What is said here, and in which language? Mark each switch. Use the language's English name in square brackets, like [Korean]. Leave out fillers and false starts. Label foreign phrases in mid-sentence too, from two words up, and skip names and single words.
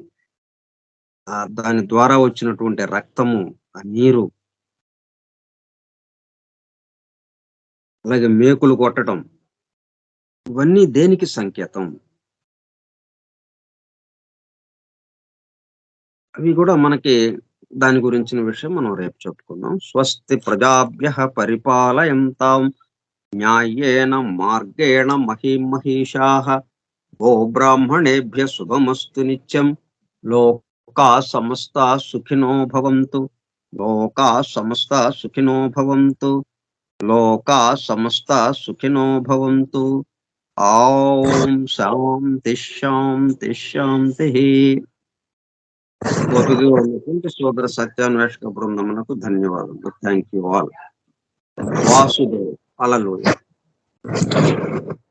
[Telugu] దాని ద్వారా వచ్చినటువంటి రక్తము, ఆ నీరు, అలాగే మేకులు కొట్టటం. ఇవన్నీ దేనికి సంకేతం? అవి గూడా మనకి దాని గురించిన విషయం మనం రేపు చెప్పుకుందాం. [Sanskrit] స్వస్తి ప్రజాభ్యః పరిపాలయంతాం న్యాయేన మార్గేణ మహీమహీషాః గోబ్రాహ్మణేభ్యः శుభమస్తు నిత్యం. లోకాः సమస్తాः సుఖినో భవంతు. లోకాः సమస్తాः సుఖినో భవంతు. లోకాः సమస్తాः సుఖినో భవంతు. ఓం శాంతి శాంతి శాంతిః. [Telugu] ఓపికగా ఉన్నటువంటి సోదర సత్యాన్వేషక బృందమునకు ధన్యవాదాలు. [English] Thank you all. [Telugu] వాసుదేవ్. హల్లెలూయా.